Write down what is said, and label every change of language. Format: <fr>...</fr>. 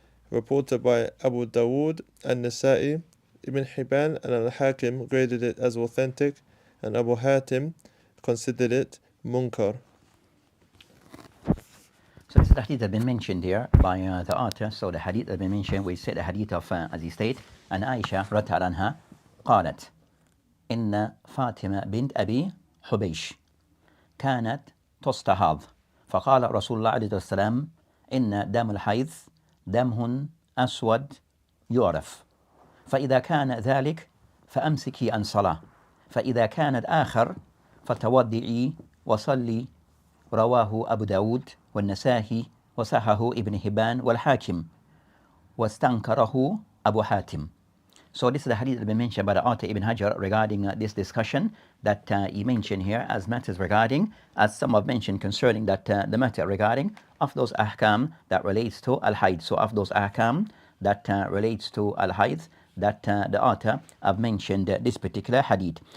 <en>Reported by Abu Dawood and Nasa'i, Ibn Hibban and Al-Hakim graded it as authentic, and Abu Hatim considered it munkar. So this is the hadith that has been mentioned here by the author. So the hadith that has been mentioned, we said the hadith of, as he stated, and Aisha radiallahu anha</en> <ar>قالت إن فاطمة بنت أبي حبيش كانت تستحاض فقال رسول الله عليه السلام إن دم الحيض دم أسود يعرف فإذا كان ذلك فأمسكي عن صلاة فإذا كانت آخر فتودعي وصلي. رواه أبو داود والنسائي وصححه ابن حبان والحاكم واستنكره أبو حاتم.</ar> <en>So this is the hadith that has been mentioned by the author Ibn Hajar regarding this discussion that he mentioned here as matters regarding, as some have mentioned concerning that the matter regarding of those ahkam that relates to al-hayd. So of those ahkam that relates to al-hayd, that the author have mentioned this particular hadith.</en>